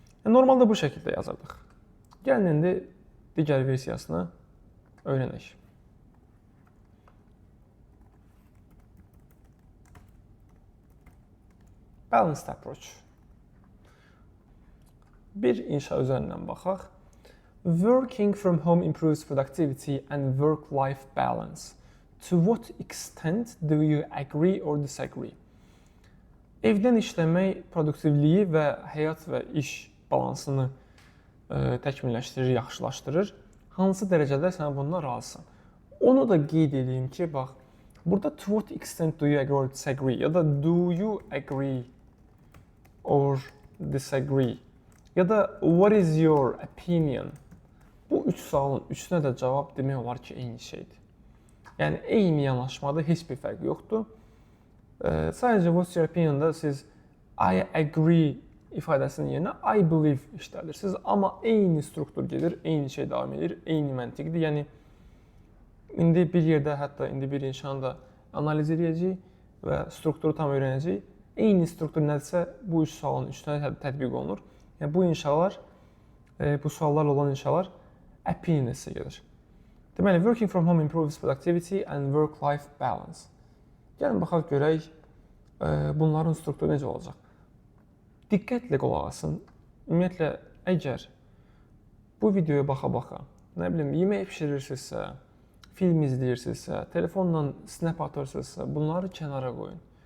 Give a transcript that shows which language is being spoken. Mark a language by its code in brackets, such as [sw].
[az] Normalda bu şəkildə yazırdıq. Gəlin indi digər versiyasını öyrənək. [en] Balanced approach. [az] Bir inşa üzərindən baxaq. [en] Working from home improves productivity and work-life balance. To what extent do you agree or disagree? [az] Evdən işləmək produktivliyi və həyat və iş balansını təkmilləşdirir, yaxşılaşdırır. Hansı dərəcədə sən bundan razısan? Onu da qeyd edeyim ki, bax, burada [en] to what extent do you agree or disagree [az] ya da [en] do you agree or disagree [az] ya da [en] what is your opinion? [az] Bu üç sualın üçünə də cavab demək olar ki, eyni şeydir. Yəni, eyni yanaşmada heç bir fərq yoxdur. Sadəcə [en] what's your opinion- [az] da siz I agree ifadəsinin yerinə I believe işlədirsiniz. Amma eyni struktur gedir, eyni şey davam edir, eyni məntiqdir. Yəni, indi bir yerdə, hətta indi bir inşanı da analiz edəcəyik və strukturu tam öyrənəcəyik. Eyni struktur nədirsə, bu üç sualın üçünə tətbiq olunur. Yəni, bu inşalar, bu suallarla olan inşalar Appin essay gedir. Deməli, [en] working from home improves productivity and work-life balance. [az] Gəlin, baxaq görək, bunların strukturu necə olacaq. Diqqətlə qulaq asın. Ümumiyyətlə, əgər bu videoya baxa-baxa, nə bilim, yemək pişirirsinizsə, film izləyirsinizsə, telefonla snap atırsınızsa, bunları kənara qoyun.